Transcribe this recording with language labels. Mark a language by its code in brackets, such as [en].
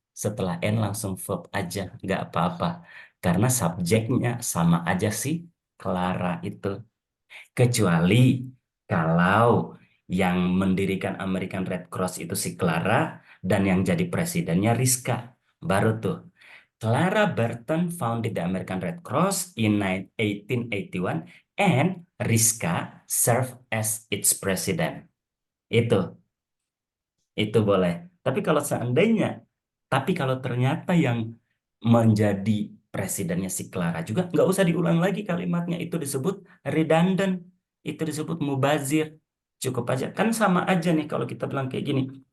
[id] Setelah and langsung verb aja. Nggak apa-apa. Karena subjeknya sama aja sih Clara itu. Kecuali kalau yang mendirikan American Red Cross itu si Clara dan yang jadi presidennya Rizka. Baru tuh. [en] Clara Barton founded the American Red Cross in 1881 and Rizka served as its president. [id] Itu boleh. Tapi kalau ternyata yang menjadi presidennya si Clara juga, nggak usah diulang lagi kalimatnya. Itu disebut redundant. Itu disebut mubazir. Cukup aja. Kan sama aja nih kalau kita bilang kayak gini.